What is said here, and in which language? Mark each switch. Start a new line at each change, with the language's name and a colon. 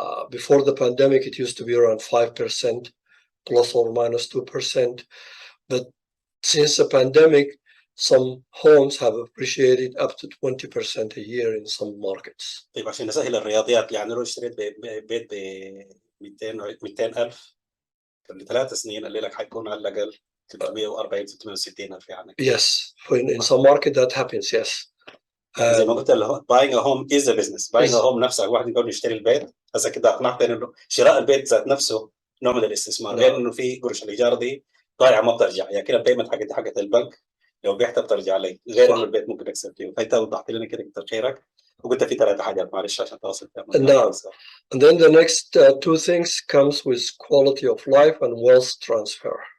English: Before the pandemic, it used to be around 5%, plus or minus 2%. But since the pandemic, some homes have appreciated up to 20% a year in some markets.
Arabic: طيب عشان نسهل الرياضيات، يعني لو اشتريت بيت ب 200,000 قبل 3 سنين، الليلة حيكون على الأقل 340 360,000 يعني.
English: Yes, in some market that happens, yes.
Arabic: يعني زي ما قلت
English: buying a home is a business. buying a home
Arabic: نفسها الواحد يقول يشتري البيت، هسه كده اقنعتني انه شراء البيت ذات نفسه نوع من الاستثمار، غير انه في قروش الايجار دي ضايعه ما بترجع. يعني كده البيمنت حقت البنك لو بعتها بترجع لي، غير انه البيت ممكن اكسب فيه. فانت وضحت لنا كده كتر خيرك، وقلت في 3 حاجات معلش عشان تواصل فيها.
English: No. And then the next two things comes with quality of life and wealth transfer.